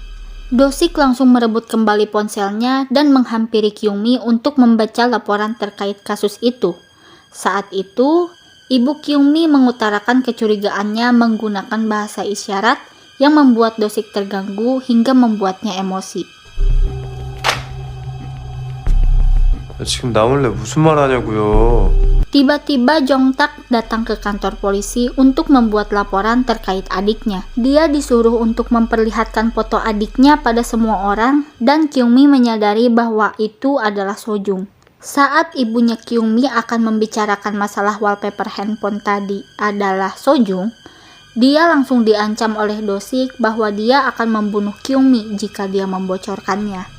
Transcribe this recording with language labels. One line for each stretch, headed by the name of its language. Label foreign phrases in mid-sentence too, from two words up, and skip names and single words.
Indonesian: Do-sik langsung merebut kembali ponselnya dan menghampiri Kyung-mi untuk membaca laporan terkait kasus itu. Saat itu, ibu Kyung-mi mengutarakan kecurigaannya menggunakan bahasa isyarat yang membuat Do-sik terganggu hingga membuatnya emosi.
Korean: 지금 나 몰래 무슨 말 하냐고요.
Indonesian: Tiba-tiba Jong-tak datang ke kantor polisi untuk membuat laporan terkait adiknya. Dia disuruh untuk memperlihatkan foto adiknya pada semua orang dan Kyung-mi menyadari bahwa itu adalah Sojung. Saat ibunya Kyung-mi akan membicarakan masalah wallpaper handphone tadi adalah Sojung, dia langsung diancam oleh Do-sik bahwa dia akan membunuh Kyung-mi jika dia membocorkannya.